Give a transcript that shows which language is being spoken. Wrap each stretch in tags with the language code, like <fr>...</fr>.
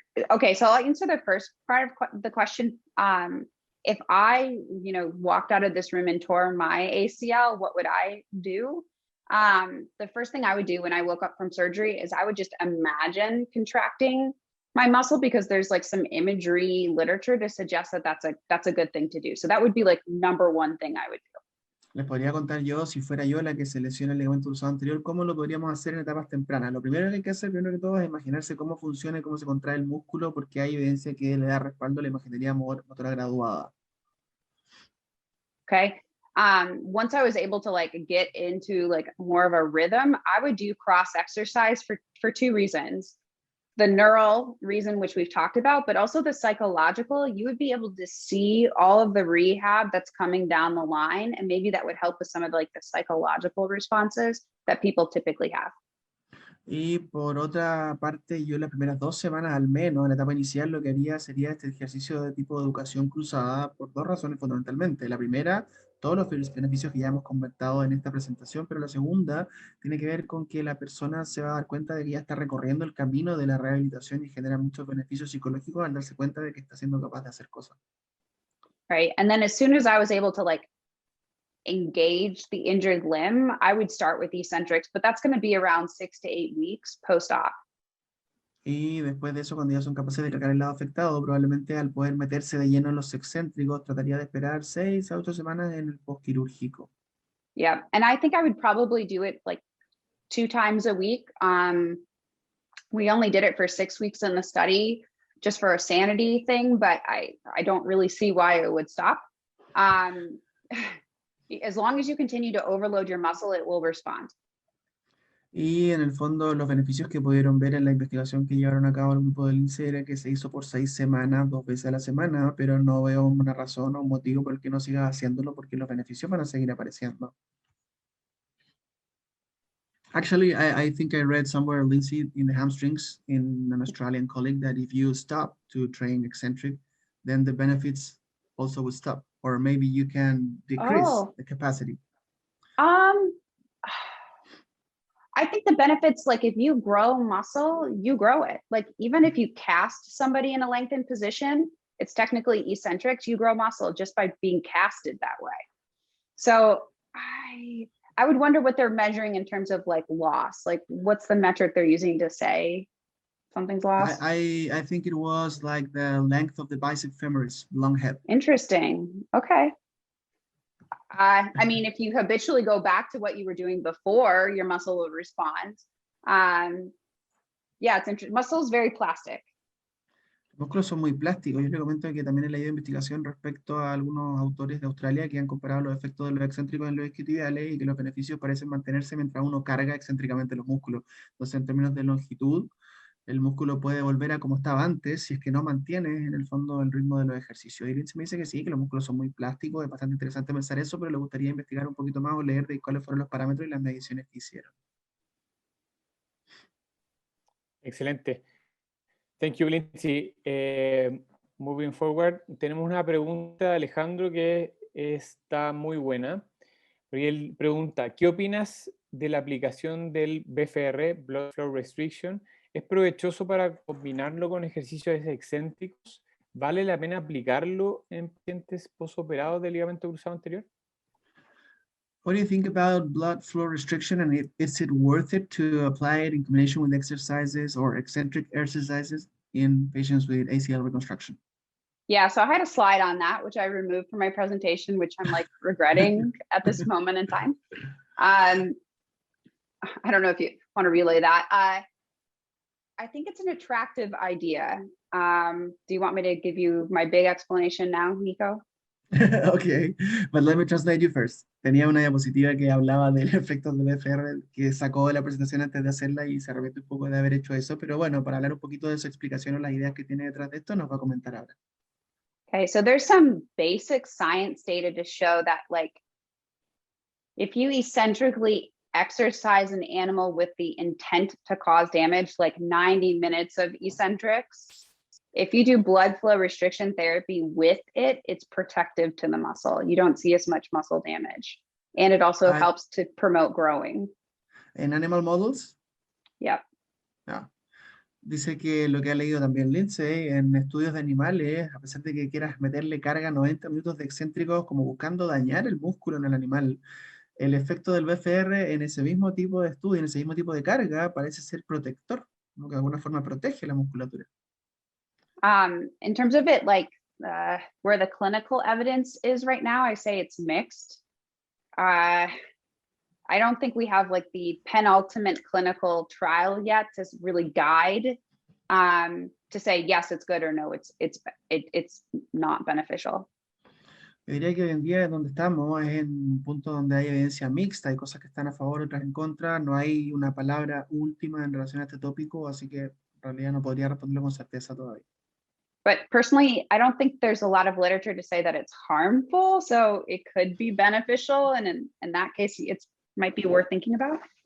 <en>Okay, so I'll answer the first part of the question. If I, walked out of this room and tore my ACL, what would I do? The first thing I would do when I woke up from surgery is I would just imagine contracting my muscle, because there's like some imagery literature to suggest that that's a good thing to do. So that would be like number one thing I would do.</en> <es>Les podría contar yo, si fuera yo la que se lesiona el ligamento cruzado anterior, cómo lo podríamos hacer en etapas tempranas. Lo primero que hay que hacer, primero que todo, es imaginarse cómo funciona y cómo se contrae el músculo, porque hay evidencia que le da respaldo a la imaginería motora graduada.</es> <en>Okay. Once I was able to like get into like more of a rhythm, I would do cross exercise for two reasons. The neural reason, which we've talked about, but also the psychological. You would be able to see all of the rehab that's coming down the line, and maybe that would help with some of like the psychological responses that people typically have.</en> <es>Y por otra parte, yo las primeras 2 semanas al menos, en la etapa inicial, lo que haría sería este ejercicio de tipo de educación cruzada por 2 razones fundamentalmente. La primera, todos los beneficios que ya hemos comentado en esta presentación, pero la segunda tiene que ver con que la persona se va a dar cuenta de que ya está recorriendo el camino de la rehabilitación y genera muchos beneficios psicológicos al darse cuenta de que está siendo capaz de hacer cosas.</es> <en>Right. And then as soon as I was able to like engage the injured limb, I would start with eccentrics, but that's going to be around 6 to 8 weeks post-op.</en> <es>Y después de eso, cuando ya son capaces de cargar el lado afectado, probablemente al poder meterse de lleno en los excéntricos, trataría de esperar 6 a 8 semanas en el postquirúrgico.</es> <en>Yeah. And I think I would probably do it like 2 times a week. We only did it for 6 weeks in the study just for a sanity thing, but I don't really see why it would stop. As long as you continue to overload your muscle, it will respond.</en> <es>Y en el fondo, los beneficios que pudieron ver en la investigación que llevaron a cabo el grupo del INSEE era que se hizo por 6 semanas, 2 veces a la semana, pero no veo una razón o un motivo por el que no sigas haciéndolo, porque los beneficios van a seguir apareciendo.</es> <en>Actually, I think I read somewhere, Lindsay, in the hamstrings, in an Australian colleague, that if you stop to train eccentric, then the benefits also will stop, or maybe you can decrease the capacity. I think the benefits, like if you grow muscle, you grow it. Like even if you cast somebody in a lengthened position, it's technically eccentrics, you grow muscle just by being casted that way. So I would wonder what they're measuring in terms of like loss. Like what's the metric they're using to say something's lost? I think it was like the length of the bicep femoris, long head. Interesting. Okay. I mean, if you habitually go back to what you were doing before, your muscle will respond. Yeah, it's interesting. Muscle is very plastic.</en> <es>Los músculos son muy plásticos. Yo le comento que también he leído investigación respecto a algunos autores de Australia que han comparado los efectos de los excéntricos en los isquiotibiales y que los beneficios parecen mantenerse mientras uno carga excéntricamente los músculos. Entonces, en términos de longitud, el músculo puede volver a como estaba antes si es que no mantiene en el fondo el ritmo de los ejercicios. Y Lindsay me dice que sí, que los músculos son muy plásticos, es bastante interesante pensar eso, pero le gustaría investigar un poquito más o leer de cuáles fueron los parámetros y las mediciones que hicieron. Excelente.</es> <en>Thank you, Lindsay. Moving forward,</en> <es>tenemos una pregunta de Alejandro que está muy buena. Porque él pregunta, ¿qué opinas de la aplicación del BFR, Blood Flow Restriction? ¿Es provechoso para combinarlo con ejercicios excéntricos? ¿Vale la pena aplicarlo en pacientes posoperados del ligamento cruzado anterior?</es> <en>What do you think about blood flow restriction, and is it worth it to apply it in combination with exercises or eccentric exercises in patients with ACL reconstruction? Yeah, so I had a slide on that, which I removed from my presentation, which I'm like regretting at this moment in time. I don't know if you want to relay that. I think it's an attractive idea. Do you want me to give you my big explanation now, Nico? Okay, but let me translate you first.</en> <es>Tenía una diapositiva que hablaba del efecto del BFR que sacó de la presentación antes de hacerla y se arrepiente un poco de haber hecho eso, pero bueno, para hablar un poquito de su explicación o las ideas que tiene detrás de esto, nos va a comentar ahora.</es> <en>Okay, so there's some basic science data to show that like if you eccentrically exercise an animal with the intent to cause damage, like 90 minutes of eccentrics, if you do blood flow restriction therapy with it, it's protective to the muscle. You don't see as much muscle damage. And it also helps to promote growing. ¿En animal models? Yep. Yeah.</en> <es>Dice que lo que ha leído también Lindsay, en estudios de animales, a pesar de que quieras meterle carga 90 minutos de excéntricos como buscando dañar el músculo en el animal, el efecto del BFR en ese mismo tipo de estudio, en ese mismo tipo de carga, parece ser protector, ¿no? Que de alguna forma protege la musculatura.</es> <en>In terms of it, like where the clinical evidence is right now, I say it's mixed. I don't think we have like the penultimate clinical trial yet to really guide to say yes, it's good or no, it's not beneficial.</en> <es>Yo diría que hoy en día donde estamos es en un punto donde hay evidencia mixta, hay cosas que están a favor, otras en contra, no hay una palabra última en relación a este tópico, así que en realidad no podría responderlo con certeza todavía.</es> <en>But personally, I don't think there's a lot of literature to say that it's harmful, so it could be beneficial, and in that case, it might be worth thinking about.</en>